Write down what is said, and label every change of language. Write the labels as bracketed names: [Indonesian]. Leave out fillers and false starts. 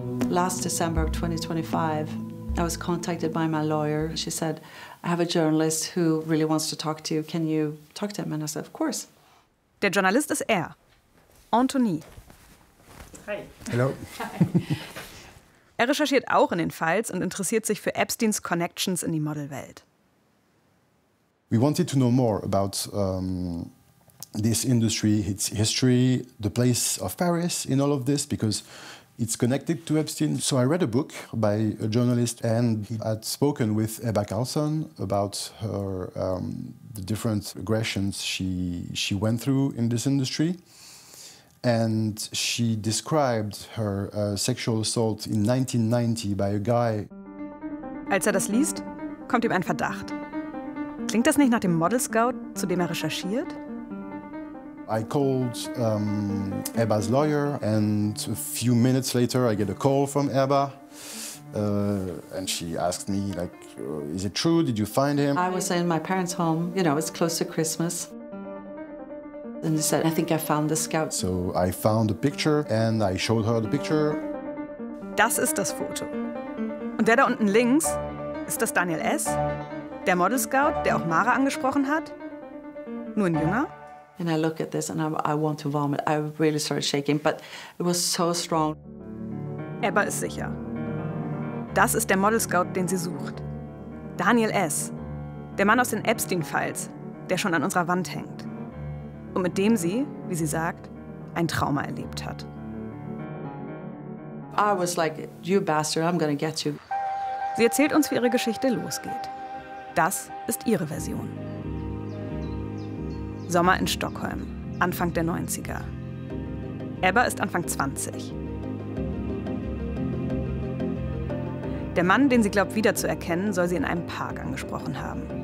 [English] Last December of 2025, I was contacted by my lawyer. She said, I have a journalist who really wants to talk to you. Can you talk to him? And I said, of course. [German] Der Journalist ist er, Anthony. [English] Hi. Hello. [German] Er recherchiert auch in den Files und interessiert sich für Epsteins Connections in die Modelwelt. [English] We wanted to know more about this industry, its history, the place of Paris in all of this, because it's connected to Epstein. So I read a book by a journalist, and he had spoken with Ebba Carlson about her the different aggressions she went through in this industry. And she described her sexual assault in 1990 by a guy. [German] Als das liest, kommt ihm ein Verdacht. Klingt das nicht nach dem Model Scout, zu dem recherchiert? [English] I called Ebba's lawyer, and a few minutes later I get a call from Ebba. And she asked me, like, is it true? Did you find him? I was in my parents' home. You know, it's close to Christmas. And he said, I think I found the scout. So I found a picture and I showed her the picture. [German] Das ist das Foto. Und der da unten links, ist das Daniel S., der Model Scout, der auch Mara angesprochen hat? Nur ein Jünger? [English] And I look at this and I want to vomit. I really started shaking, but it was so strong. [German] Ebba ist sicher. Das ist der Model Scout, den sie sucht. Daniel S., der Mann aus den Epstein-Files, der schon an unserer Wand hängt. Und mit dem sie, wie sie sagt, ein Trauma erlebt hat. [English] I was like, you bastard, I'm gonna get you. [German] Sie erzählt uns, wie ihre Geschichte losgeht. Das ist ihre Version. Sommer in Stockholm, Anfang der 90er. Ebba ist Anfang 20. Der Mann, den sie glaubt wiederzuerkennen, soll sie in einem Park angesprochen haben.